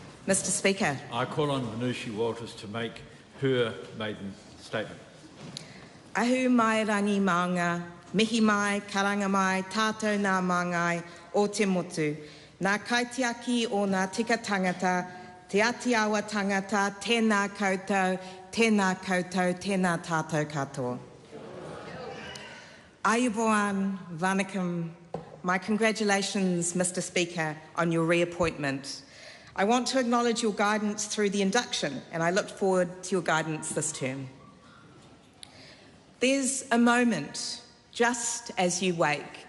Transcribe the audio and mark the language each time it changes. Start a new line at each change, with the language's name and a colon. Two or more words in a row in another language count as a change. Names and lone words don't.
English: Mr Speaker. I call on Venusi Walters to make her maiden statement.
Māori: Ahu mai rangi maunga, mihi mai, karanga mai, tātou nā māngai o te motu. Nā kaitiaki o nā tika tangata, te ati awa tangata, tēnā koutou, tēnā koutou, tēnā tātou katoa.
English: Ayubowan, Vanakkam. My congratulations, Mr Speaker, on your reappointment. I want to acknowledge your guidance through the induction, and I look forward to your guidance this term. There's a moment just as you wake.